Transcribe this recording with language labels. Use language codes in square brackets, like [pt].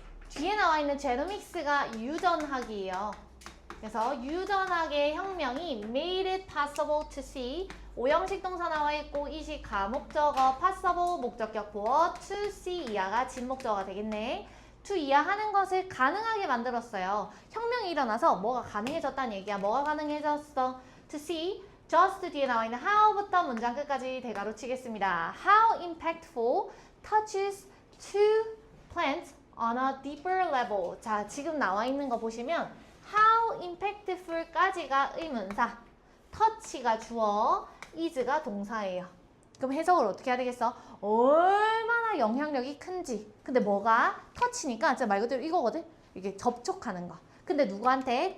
[ko] 뒤에 나와 있는 제노믹스가 유전학이에요. 그래서 유전학의 혁명이 [en] made it possible to see [ko] 오형식 동사 나와 있고 이식 가목적어 possible 목적격 보어 to see 이하가 진목적어가 되겠네. to 이하 하는 것을 가능하게 만들었어요. 혁명이 일어나서 뭐가 가능해졌다는 얘기야. 뭐가 가능해졌어? [en] to see just [ko] 뒤에 나와 있는 how부터 문장 끝까지 대괄호 치겠습니다. [en] How impactful touches to plants on a deeper level. [ko] 자, 지금 나와 있는 거 보시면 [en] how impactful [ko] 까지가 의문사, touch가 주어, is가 동사예요. 그럼 해석을 어떻게 해야 되겠어? 얼마나 영향력이 큰지. 근데 뭐가? touch니까 진짜 말 그대로 이거거든? 이게 접촉하는 거. 근데 누구한테?